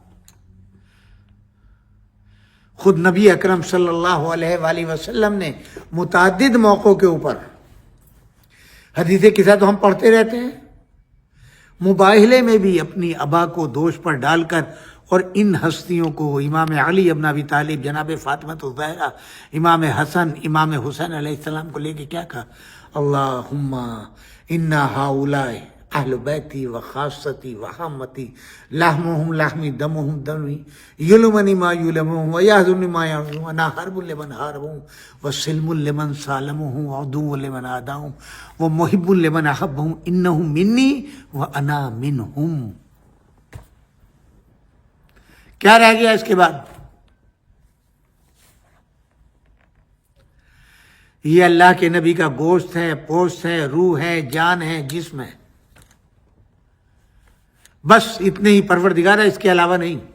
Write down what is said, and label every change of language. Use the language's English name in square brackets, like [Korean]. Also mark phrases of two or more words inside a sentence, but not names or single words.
[Urdu] خود نبی اکرم [Arabic] صلی اللہ علیہ وآلہ وسلم [Urdu] نے متعدد موقعوں کے اوپر، حدیث قصہ تو ہم پڑھتے رہتے ہیں، مباہلے میں بھی اپنی ابا کو دوش پر ڈال کر اور ان ہستیوں کو امام علی ابن ابی طالب، جناب فاطمہ الزہرا، امام حسن، امام حسین [Arabic] علیہ السلام [Urdu] کو لے کے کیا کہا؟ [Arabic] اللہم انا ہؤلاء اہل بیتی و خاصتی و حامتی لحمہم لحمی دمہم دمی یلمنی ما یلمہم و یحزنی ما یحزنہم انا حرب لمن حاربہم و سلم لمن سالمہم و عدو لمن عاداہم و محب لمن احبہم انہم منی و انا منہم۔ [Urdu] کیا رہ گیا اس کے بعد؟ یہ اللہ کے نبی کا گوشت ہے، پوست ہے، روح ہے، جان ہے، جسم ہے، بس اتنے ہی پروردگار ہے، اس کے علاوہ نہیں۔